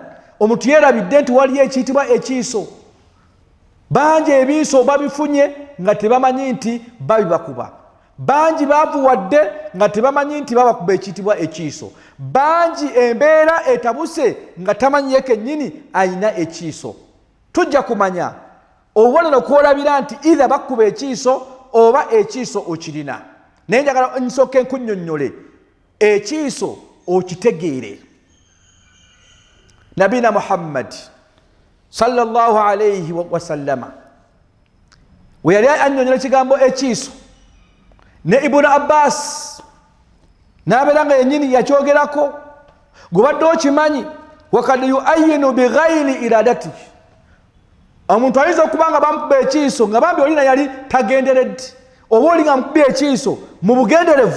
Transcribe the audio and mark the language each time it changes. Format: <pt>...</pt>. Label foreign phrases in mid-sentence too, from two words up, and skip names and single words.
<lg>Omuntu yeerabidde nti waliyo ekiyitibwa ekiiso. Bangi ebiiso babifunye nga tebamanyi nti babibakuba, bangi baavuwadde nga tebamanyi nti babakuba ekiyitibwa ekiiso, bangi embeera etabuse nga tamanyi ye kennyini ayina ekiiso. Tujja kumanya obubonero kwolabira nti either bakuba ekiiso oba ekiiso okirina. Naye njagala nsooke nkunnyonnyole ekiiso okitegeere. Nabina Muhammad</lg> <ar>صلى الله عليه وسلم</ar> <lg>we yali annyonnyola ekigambo ekiiso, ne Ibn Abbas n'abeera nga yennyini yakyogerako, gubadde okimanyi</lg> <ar>وقد يعين بغير إرادة.</ar> <lg>Omuntu ayinza okuba nga bamukuba ekiiso nga bambi olina yali tagenderedde, oba oli nga mukubye ekiiso mu bugenderevu.</lg>